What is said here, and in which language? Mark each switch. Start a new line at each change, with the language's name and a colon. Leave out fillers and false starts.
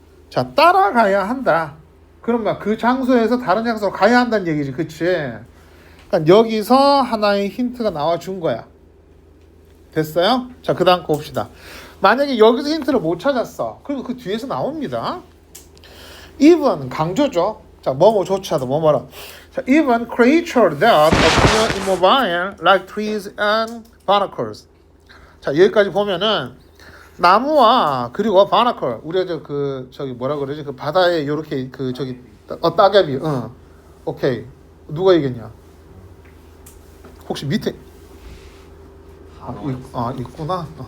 Korean: 자, 따라가야 한다. 그러면 그 장소에서 다른 장소로 가야 한다는 얘기지. 그치? 그러니까 여기서 하나의 힌트가 나와준 거야. 됐어요? 자, 그 다음 거 봅시다. 만약에 여기서 힌트를 못 찾았어. 그럼 그 뒤에서 나옵니다. even 강조죠. 자, 뭐뭐조차도 뭐뭐라.
English: 자, even creature that appear immobile like trees and barnacles.
Korean: 자, 여기까지 보면은 나무와 그리고 바나클, 우리가 저기 뭐라 그러지? 그 바다에 요렇게 그 저기 따개비. 오케이. 누가 얘기했냐? 혹시 밑에 있구나.